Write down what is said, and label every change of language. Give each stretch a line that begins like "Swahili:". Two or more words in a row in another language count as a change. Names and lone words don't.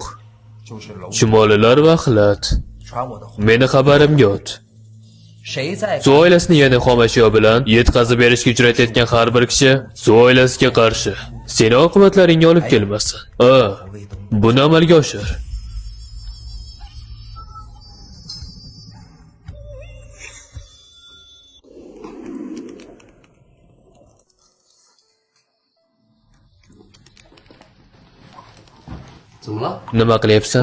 Chinese: 就是楼
Uzbek: Chumolilar va axlat.
Chinese: 传我的话，
Uzbek: Meni xabarim yo'q.
Chinese: 谁在
Uzbek: Su oilasini yana xomashyo bilan yetkazib berishga uchratayotgan har bir kishi Su oilasiga qarshi seni oqibatlaringga olib kelmasin. Buni amalga oshir. Nima qilyapsan?